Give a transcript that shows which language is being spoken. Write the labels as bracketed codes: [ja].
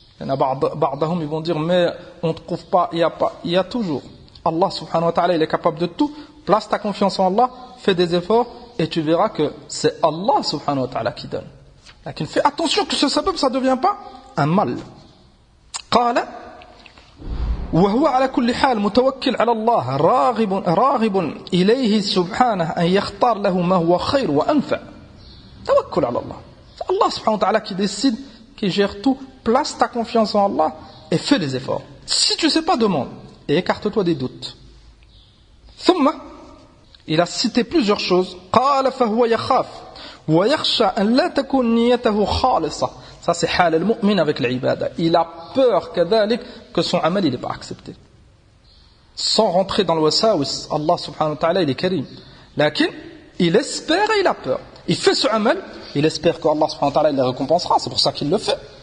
[fr] Il y en a ba'dahum, ils vont dire, mais on ne trouve pas, il y a toujours. Allah subhanahu wa ta'ala, il est capable de tout. Place ta confiance en Allah, fais des efforts, et tu verras que c'est Allah subhanahu wa ta'ala qui donne. Donc, fais attention que ce sabab, ça ne devient pas un mal. [ar] قال وهو على كل حال متوكل على الله راغب إليه سبحانه أن يختار له ما هو خير وأنفع. توكل على الله. [fr] C'est Allah subhanahu wa ta'ala qui décide, qui gère tout. Place ta confiance en Allah et fais les efforts. Si tu ne sais pas, demande et écarte-toi des doutes. [ar] ثم [fr] il a cité plusieurs choses. [ar] قال فهو يخاف ويخشى أن لا تكون نيته خالصة. [fr] Ça c'est [ar] حال المؤمن [fr] avec l'ibada. Il a peur que son amal il n'est pas accepté. Sans rentrer dans le wasawis, Allah subhanahu wa ta'ala il est karim. Lakin, il espère et il a peur. Il fait ce amal, il espère que Allah subhanahu wa ta'ala il le récompensera. C'est pour ça qu'il le fait.